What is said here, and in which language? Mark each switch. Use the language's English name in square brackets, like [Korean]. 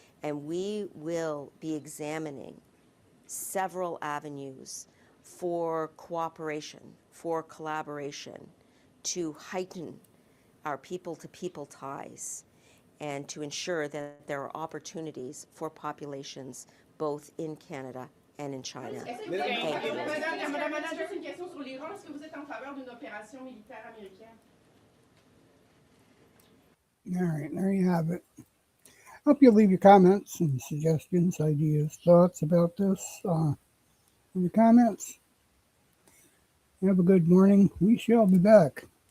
[English] And we will be examining several avenues for cooperation, for collaboration, to heighten our people-to-people ties and to ensure that there are opportunities for populations both in Canada and in China. [French] Est-ce que vous [English] Thank you. [French] Madame Anand, juste une question sur l'Iran. Est-ce que vous êtes en faveur d'une opération militaire américaine? [English] All right, there you have it. Hope you'll leave your comments and suggestions, ideas, thoughts about this in the comments. Have a good morning. We shall be back.